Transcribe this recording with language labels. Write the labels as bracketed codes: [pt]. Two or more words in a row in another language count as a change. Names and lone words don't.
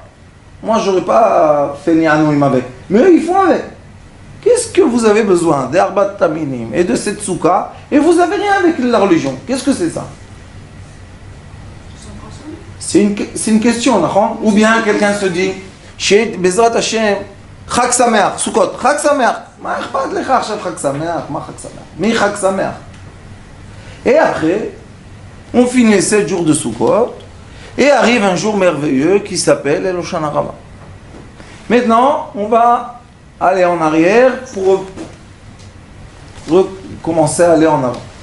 [fr] Moi, j'aurais pas fait Nianouim avec. Mais eux, ils font avec. Qu'est-ce que vous avez besoin d' [he] ארבעת המינים [fr] et de cette Soukha et vous avez rien avec la religion? Qu'est-ce que c'est ça? C'est une question, d'accord? Ou bien quelqu'un se dit, [he] Chez בעזרת השם, חג שמח, סוכות, חג שמח. Ma אכפת לך עכשיו חג שמח? מה חג שמח? מי חג שמח? [fr] Et après, on finit 7 jours de Sukkot, et arrive un jour merveilleux qui s'appelle El Hoshana Rabbah. Maintenant, on va aller en arrière pour recommencer à aller en avant.